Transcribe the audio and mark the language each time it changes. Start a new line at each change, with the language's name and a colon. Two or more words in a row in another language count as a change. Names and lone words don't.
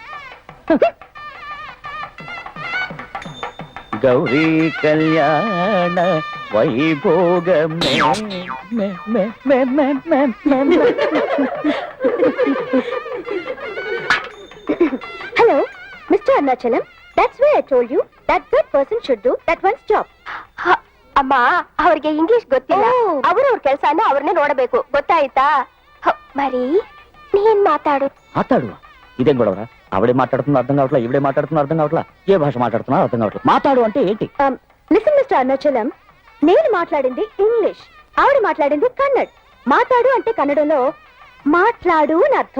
Telugu: గౌరీ కళ్యాణ వైభోగమే.
English: Hello Mister Arunachalam, that's why I told you that that person should do that one's job.
Kannada: ಅಮ್ಮ ಅವ್ರಿಗೆ ಇಂಗ್ಲಿಷ್ ಗೊತ್ತಿಲ್ಲ, ಅವ್ರವ್ರ ಕೆಲಸನ ಅವ್ರನ್ನೇ ನೋಡಬೇಕು, ಗೊತ್ತಾಯ್ತಾ?
Telugu: మరి నేను మాట్లాడు. ఇదేం గొడవరా? ఆవిడే మాట్లాడుతున్నా అర్థం కావట్లా, ఈవిడే మాట్లాడుతున్నా అర్థం కావట్లా, ఏ భాష మాట్లాడుతున్నా అర్థం కావట్లా. మాట్లాడు అంటే ఏంటి?
English: Listen Mister Arunachalam,
Telugu: నేను మాట్లాడింది ఇంగ్లీష్, ఆవిడ మాట్లాడింది కన్నడ్. మాట్లాడు అంటే కన్నడంలో మాట్లాడు అని అర్థం.